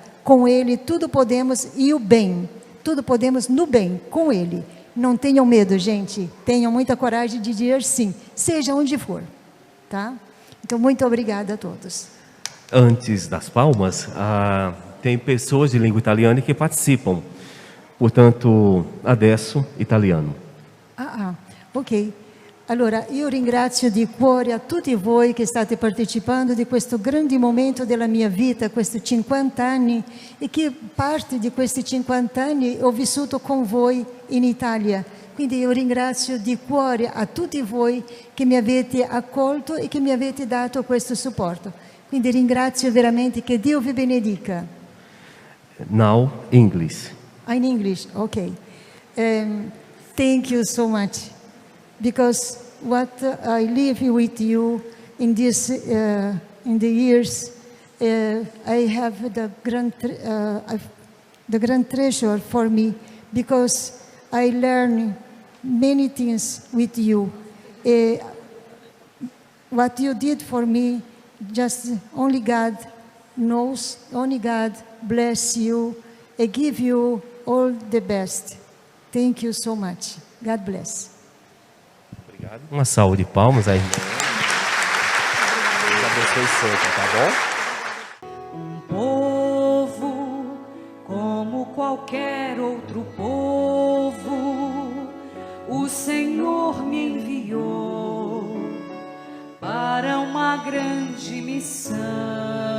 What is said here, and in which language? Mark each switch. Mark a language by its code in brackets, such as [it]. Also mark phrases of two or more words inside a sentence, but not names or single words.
[pt] Com Ele tudo podemos e o bem, tudo podemos no bem, com Ele. Não tenham medo, gente, tenham muita coragem de dizer sim, seja onde for, tá? Então, muito obrigada a todos. Antes das palmas, tem pessoas de língua italiana que participam. Portanto, [it] adesso italiano. Ok. Allora, io ringrazio di cuore a tutti voi che state partecipando di questo grande momento della mia vita, questi 50 anni, e che parte di questi 50 anni ho vissuto con voi in Italia. Quindi io ringrazio di cuore a tutti voi che mi avete accolto e che mi avete dato questo supporto. Quindi ringrazio veramente, che Dio vi benedica. [en] Now, English. In English, okay. Thank you so much. Because what I live with you in this in the years, I have the grand treasure for me, because I learn many things with you. What you did for me, just only God knows. Only God bless you and give you all the best. Thank you so much. God bless. [pt] Obrigado. Uma salva de palmas aí. Deus abençoe sempre, tá bom? Um povo como qualquer outro povo, o Senhor me enviou para uma grande missão.